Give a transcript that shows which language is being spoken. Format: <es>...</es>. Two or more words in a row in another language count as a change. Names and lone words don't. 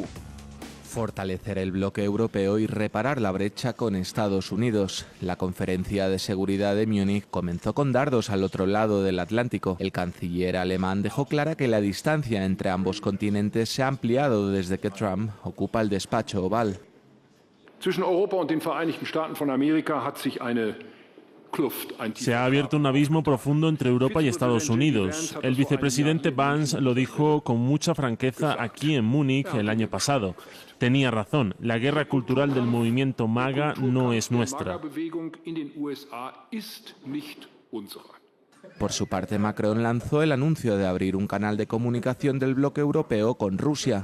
<es>Fortalecer el bloque europeo y reparar la brecha con Estados Unidos. La conferencia de seguridad de Múnich comenzó con dardos al otro lado del Atlántico. El canciller alemán dejó clara que la distancia entre ambos continentes se ha ampliado desde que Trump ocupa el despacho oval.</es> <de>Zwischen Europa und den Vereinigten Staaten von Amerika hat sich</de> <es>Se ha abierto un abismo profundo entre Europa y Estados Unidos. El vicepresidente Vance lo dijo con mucha franqueza aquí en Múnich el año pasado. Tenía razón, la guerra cultural del movimiento MAGA no es nuestra. Por su parte, Macron lanzó el anuncio de abrir un canal de comunicación del bloque europeo con Rusia.</es>